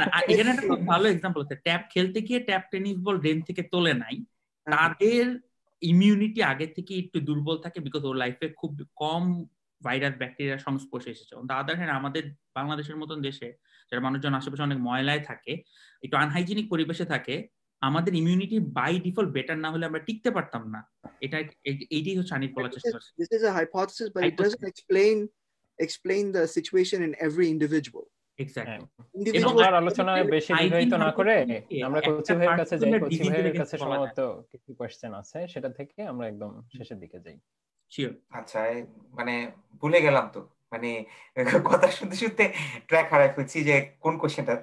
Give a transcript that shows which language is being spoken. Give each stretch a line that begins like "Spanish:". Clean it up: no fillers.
Bangla: এখানে একটা খুব ভালো এক্সাম্পল আছে, ট্যাপ খেলতে গিয়ে ট্যাপ টেনিস বল ড্রেন থেকে তোলে নাই, তাদের ইমিউনিটি আগে থেকে একটু দুর্বল থাকে, বিকজ ওর লাইফে খুব কম ভাইরাস ব্যাকটেরিয়ার সংস্পর্শে এসেছে।
English: on the other hand
Bangla: আমাদের বাংলাদেশের মতন দেশে যারা মানুষজন আশেপাশে অনেক ময়লায় থাকে, একটু আনহাইজিনিক পরিবেশে থাকে, আমাদের ইমিউনিটি বাই ডিফল্ট বেটার না হলে আমরা টিকতে পারতাম না। এইটাই হচ্ছে আনিস বলার চেষ্টা করছে।
English: This is a hypothesis, but it doesn't explain the situation in every individual. Exactly.
Bangla: আর আলোচনায় বেশি দীর্ঘায়িত না করে আমরা কোচি ভাইয়ের কাছে যাই। কোচি ভাইয়ের কাছে সম্ভবত কিছু কোশ্চেন আছে, সেটা থেকে আমরা একদম শেষের দিকে যাই। শিওর। আচ্ছা, মানে ভুলে গেলাম তো, মানে কথা শুনতে শুনতে ট্র্যাক হারাই ফেলছি যে কোন কোশ্চেনটা।